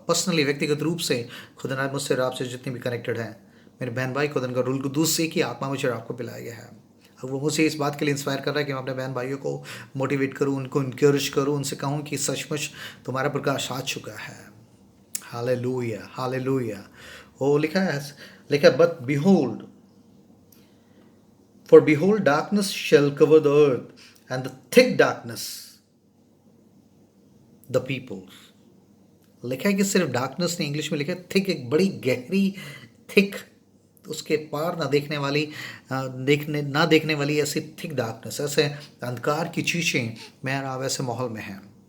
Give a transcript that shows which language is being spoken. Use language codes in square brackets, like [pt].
[hi] Personally, व्यक्तिगत रूप से खुदा ने मुझसे, आपसे जितने भी कनेक्टेड हैं मेरे बहन भाई, खुदा का रूल दूस से कि आत्मा मुझे आपको पिलाया गया है। अब वो मुझे इस बात के लिए इंस्पायर कर रहा है कि मैं अपने बहन भाइयों को मोटिवेट करूँ, उनको इनकरेज करूँ, उनसे कहूँ कि सचमुच तुम्हारा प्रकाश आ चुका है। Hallelujah, hallelujah. वो लिखा है, [en] But behold, for behold darkness shall cover the earth, and the thick darkness the peoples. [hi] लिखा है कि सिर्फ डार्कनेस नहीं, इंग्लिश में लिखा है थिक, एक बड़ी गहरी थिक, उसके पार ना देखने वाली, ना देखने वाली ऐसी थिक डार्कनेस, ऐसे अंधकार की चीजें मैं और आप ऐसे माहौल में हैं।